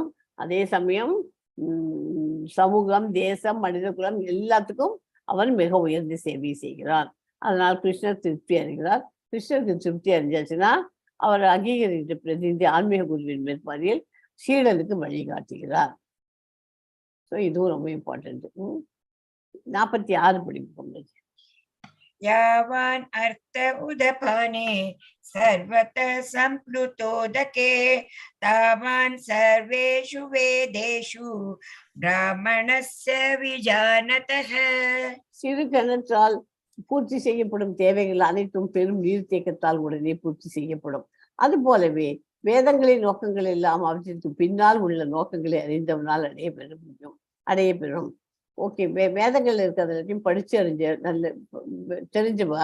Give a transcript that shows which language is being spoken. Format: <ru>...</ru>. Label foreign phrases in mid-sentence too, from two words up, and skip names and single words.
<ta>அதே சமயம் சமூகம், தேசம், மனித குலம் எல்லாத்துக்கும் அவன் மிக உயர்ந்த சேவை செய்கிறான். அதனால் கிருஷ்ணர் திருப்தி அடைகிறார். கிருஷ்ணருக்கு திருப்தி அடைஞ்சாச்சுன்னா அவர் அங்கீகரித்த பிரதிநிதி ஆன்மீக குருவின் மேற்பார்வையில் சீடனுக்கு வழிகாட்டுகிறார். ஸோ இதுவும் ரொம்ப இம்பார்ட்டன்ட். 46 படிப்போம்.</ta> <sa>यावान् अर्थ उदपाने सर्वत संप्लुतोदके तावान् सर्वेषु वेदेषु ब्राह्मणस्य विजानतः.</sa> <ta>சிறு கிணற்றால் பூர்த்தி செய்யப்படும் தேவைகள் அனைத்தும் பெரும் நீர்த்தேக்கத்தால் உடனே பூர்த்தி செய்யப்படும். அது போலவே வேதங்களின் நோக்கங்கள் எல்லாம் அவற்றிற்கு பின்னால் உள்ள நோக்கங்களை அறிந்தவனால் அடைய பெறும். ஓகே, வேதங்கள் இருக்கிறதையும் படிச்சு நல்ல தெரிஞ்சுவா.</ta>